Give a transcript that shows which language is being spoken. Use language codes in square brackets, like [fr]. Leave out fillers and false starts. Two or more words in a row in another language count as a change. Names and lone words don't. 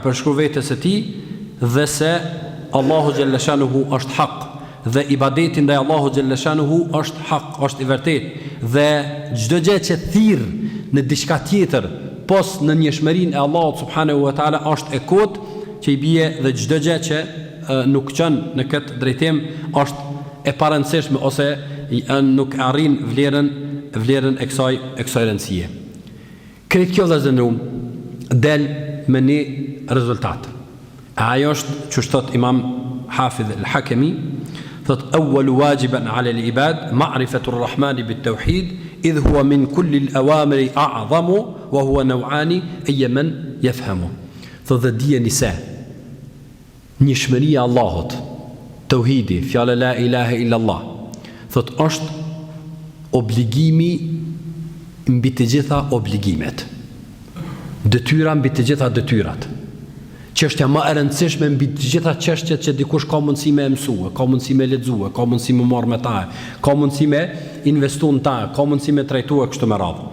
[sq] përshkruar vetes së tij, dhe se Allahu xhallashanuhu është hak dhe ibadeti ndaj Allahu xhallashanuhu është hak, është i vërtetë, dhe çdo gjë që thirr në diçka tjetër pos në njëshmërinë e Allahut [ar] سبحانه وتعالى [sq] është e kot që i bie, dhe çdo gjë që nuk qen në këtë drejtim është e parëndësishme ose nuk arrin vlerën e kësaj rëndësie. Këtë kjo vëllazërum del me një rezultat. Ajo është që thot Imam Hafidh al-Hakimi, thot [ar] أول واجب على العباد معرفة الرحمن بالتوحيد إذ هو من كل الأوامر أعظم وهو نوعان أي من يفهم. [sq] Thot dhe dijeni se njëshmëria Allahut, tauhidi, fjala [ar] لا إله إلا الله, [sq] thot është obligimi mbi të gjitha obligimet, detyra mbi të gjitha detyrat, çështja më e rëndësishme mbi të gjitha çështjet që dikush ka mundësi me mësue, ka mundësi me lexue, ka mundësi me marrë me ta, ka mundësi me investu në ta, ka mundësi me trajtue kështu me radhë.